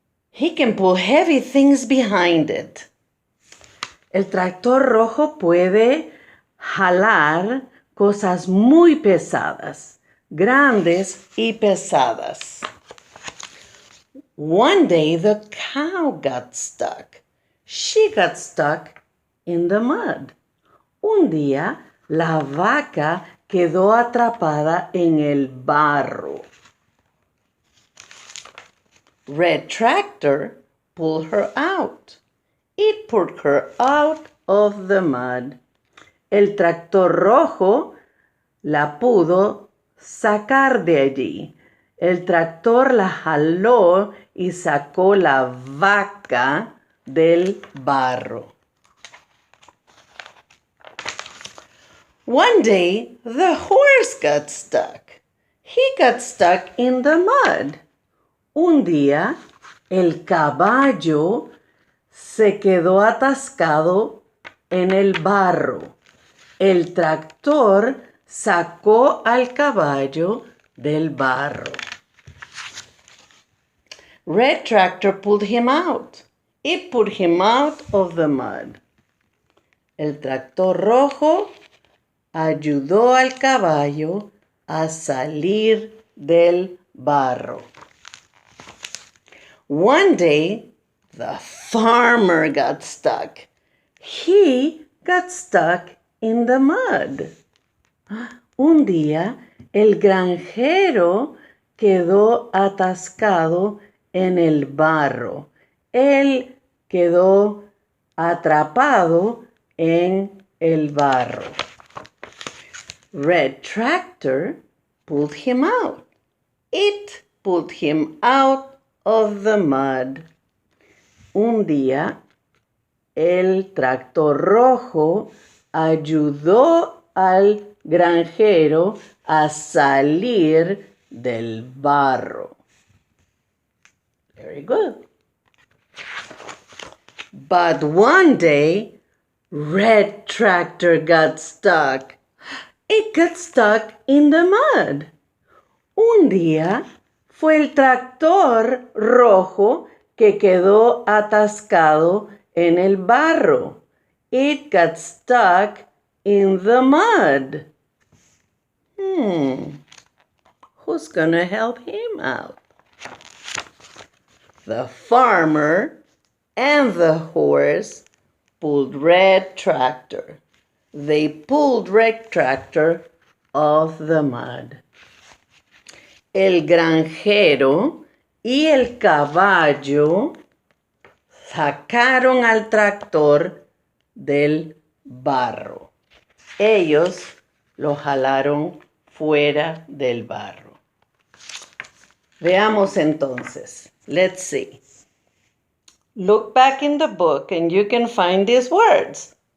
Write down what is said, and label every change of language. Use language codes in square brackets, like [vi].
[en] He can pull heavy things behind it. [es] El tractor rojo puede jalar cosas muy pesadas, grandes y pesadas. [en] One day the cow got stuck. She got stuck in the mud. [es] Un día la vaca quedó atrapada en el barro. [en] Red Tractor pulled her out. It pulled her out of the mud. [es] El tractor rojo la pudo sacar de allí. El tractor la jaló y sacó la vaca del barro. [en] One day, the horse got stuck. He got stuck in the mud. [es] Un día, el caballo se quedó atascado en el barro. El tractor sacó al caballo del barro. [en] Red Tractor pulled him out. It pulled him out of the mud. [es] El tractor rojo ayudó al caballo a salir del barro. [en] One day, the farmer got stuck. He got stuck in the mud. [es] Un día, el granjero quedó atascado en el barro. Él quedó atrapado en el barro. [en] Red Tractor pulled him out. It pulled him out of the mud. [es] Un día, el tractor rojo ayudó al granjero a salir del barro. [en] Very good. But one day, Red Tractor got stuck. It got stuck in the mud. [es] Un día fue el tractor rojo que quedó atascado en el barro. [en] It got stuck in the mud. Who's gonna help him out? The farmer and the horse pulled Red Tractor. They pulled Red Tractor off the mud. [es] El granjero y el caballo sacaron al tractor del barro. Ellos lo jalaron fuera del barro. Veamos entonces. [en] Let's see. Look back in the book and you can find these words.